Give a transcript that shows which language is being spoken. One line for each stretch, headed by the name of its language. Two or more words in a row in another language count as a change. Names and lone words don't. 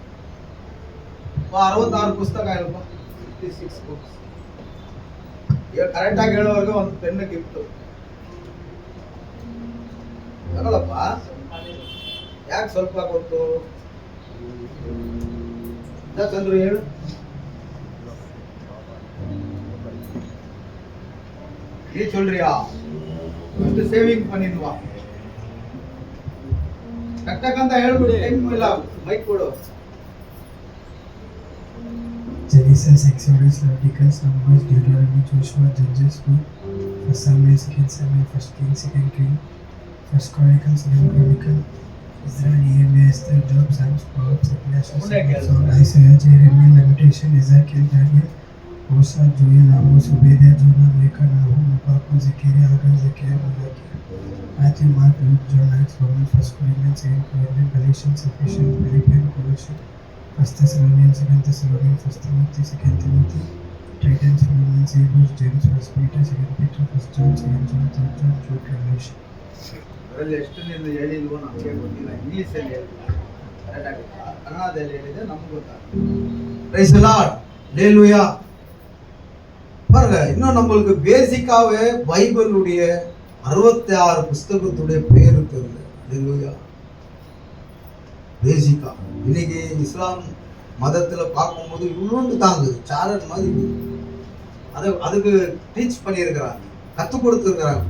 Kannada: 66 ಪುಸ್ತಕ ಹೇಳಪ್ಪ. 56 ಬುಕ್ಸ್. ಕರೆಕ್ಟ್ ಆಗಿ ಹೇಳೋವರೆಗೂ ಒಂದು
English: pen gift
Kannada: ತಗೊಳಪ್ಪ. ಯಾಕೆ ಸ್ವಲ್ಪ ಕೊಟ್ಟು ಚಂದ್ರು ಹೇಳು.
Tamil: நீ சொல்றியா?
Kannada: ಎಷ್ಟು ಸೇವಿಂಗ್ பண்ணிடுவா ಟಕ್ಕಂತ ಹೇಳ್ಬಿಡು, ಟೈಮ್ ಇಲ್ಲ, ಮೈಕ್ ಕೊಡು.
English: Genesis, Exodus, Leviticus, Numbers, Deuteronomy, Joshua, Judges, 1 Samuel, 2 Samuel, 1 King, 2 King, 1 Chronicles, 2 Chronicle, Israel, Nehemiah, Esther, Job, Psalms, Proverbs, Ecclesiastes, Isaiah, Jeremiah, Lamentation, Ezekiel, Daniel, Hosea, Joel, Amos, Obadiah, Jonah, Micah, Nahum, Habakkuk, Zechariah, Haggai, Zechariah, Malachi, Matthew, Mark, Luke, John, Acts, Romans, 1 Corinthians, 2 Corinthians, Galatians, Ephesians, Philippians, Colossians, 1 Thessalonians, 2 Thessalonians, 1 Timothy, 2 Timothy, Titus, Philippians, Hebrews, James, 1 Peter, 2 Peter, 1 John, 2 John, 3 John, 4 Revelation.
Kannada: ಅದರಲ್ಲಿ ಎಷ್ಟು ನಿಂದು ಹೇಳಿಲ್ವೋ ನಮಗೆ ಗೊತ್ತಿಲ್ಲ. ಇಂಗ್ಲೀಷಲ್ಲಿ ಕರೆಕ್ಟ್ ಆಗುತ್ತಾ, ಕನ್ನಡದಲ್ಲಿ ಹೇಳಿದ್ರೆ ನಮ್ಗೆ ಗೊತ್ತಾಗುತ್ತೆ.
English: Praise the Lord.
Tamil: ஹல்லேலூயா. பாருங்க, இன்னும் நம்மளுக்கு பேசிக்காவே பைபிளுடைய 66 புஸ்தகத்துடைய பேரு தெரியல. ஹல்லேலூயா. பேசிக்கா இன்னைக்கு இஸ்லாம் மதத்துல பார்க்கும்போது இவ்வளோண்டு தாங்க சாரன் மாதிரி அதுக்கு டீச் பண்ணியிருக்கிறாங்க, கற்றுக் கொடுத்துருக்கிறாங்க.